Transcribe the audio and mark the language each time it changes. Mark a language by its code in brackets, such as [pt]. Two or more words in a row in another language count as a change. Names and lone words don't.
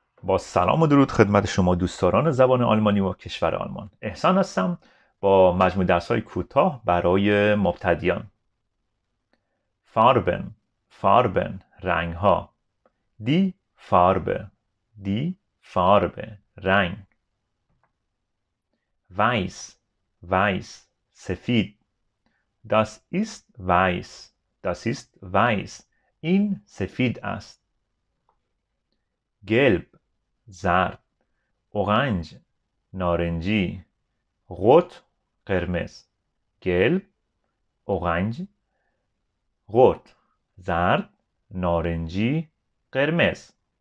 [fa] با سلام و درود خدمت شما دوستداران زبان آلمانی و کشور آلمان. احسان هستم با مجموع درس‌های کوتاه برای مبتدیان. [de] Farben، Farben، [fa] رنگ‌ها. [de] Die Farbe، die Farbe، رنگ. Weiß، Weiß، سفید. Das ist weiß، das ist weiß. [fa] این سفید است. Gelb، زرد. اورنج، نارنجی. rot، قرمز. [de] gelb, Orange. rot, [fa] زرد، نارنجی، قرمز.